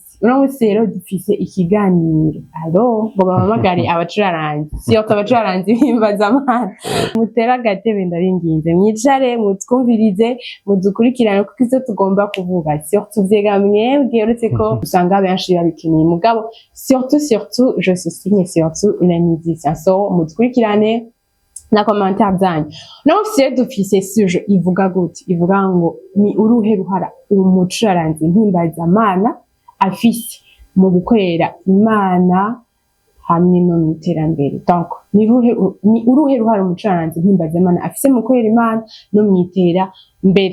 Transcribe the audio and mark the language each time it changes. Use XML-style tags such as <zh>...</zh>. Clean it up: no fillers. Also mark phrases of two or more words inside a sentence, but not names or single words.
<rn>Uno munsi rero dufise ikiganiro ngo bamamagare abacuranzi siyo abacuranzi bimbaza amana mutera agatebe ndabinginze mwicare mutwumvirize mudukurikirane kuko izo tugomba kuvuga surtout vyega mwebwe uretse ko usanga benshi babikeneye mugabo surtout</rn> <fr>je souligne surtout les musiciens.</fr> <rn>So mudukurikirane na commentaire zanyu. Naho se dufise suje ivuga gute ivuga ngo ni uruhe ruhara umucuranzi mpimbaza amana afise mu gukorera Imana hamwe no mu iterambere. Donc ni uruhe ruhara umucuranzi mpimbaza amana afise mu gukorera Imana no mu iterambere.</rn>